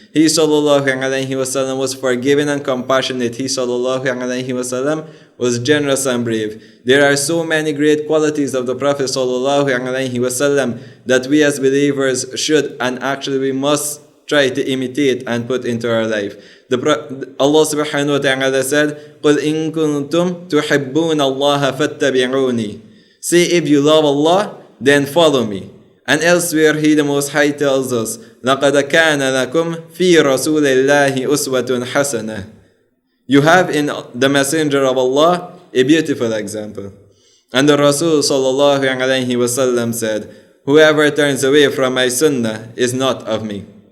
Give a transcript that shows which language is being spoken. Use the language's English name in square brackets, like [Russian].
[English] He ﷺ was forgiving and compassionate. He ﷺ was generous and brave. There are so many great qualities of the Prophet ﷺ that we as believers should and actually we must try to imitate and put into our life. Allah subhanahu wa ta'ala said, [Arabic] قُلْ إِن كُنْتُمْ تُحِبُّونَ اللَّهَ فَاتَّبِعُونِي. [English] Say, if you love Allah, then follow me. And elsewhere, He the Most High tells us, [Arabic] لَقَدْ كَانَ لَكُمْ فِي رَسُولِ اللَّهِ أُسْوَةٌ حَسَنَةٌ. [English] You have in the Messenger of Allah a beautiful example. And the Rasul sallallahu alayhi wasallam said, whoever turns away from my sunnah is not of me.